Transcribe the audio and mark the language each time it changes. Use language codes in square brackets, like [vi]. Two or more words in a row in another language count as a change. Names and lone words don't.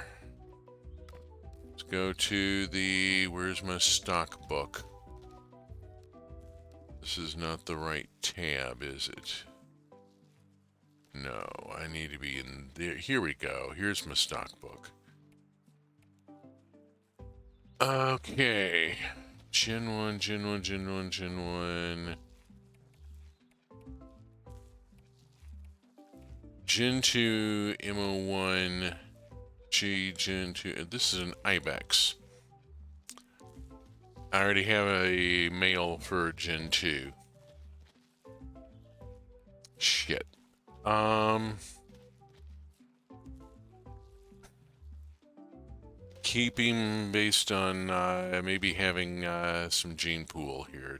[en] Let's go to the... Where's my stock book? This is not the right tab, is it? No, I need to be in there. Here we go. Here's my stock book. Okay. Gen 1, Gen 1, Gen 1, Gen 1... Gen 2, MO1, G, Gen 2. This is an Ibex. I already have a male for Gen 2. Shit. Keep him based on maybe having some gene pool here.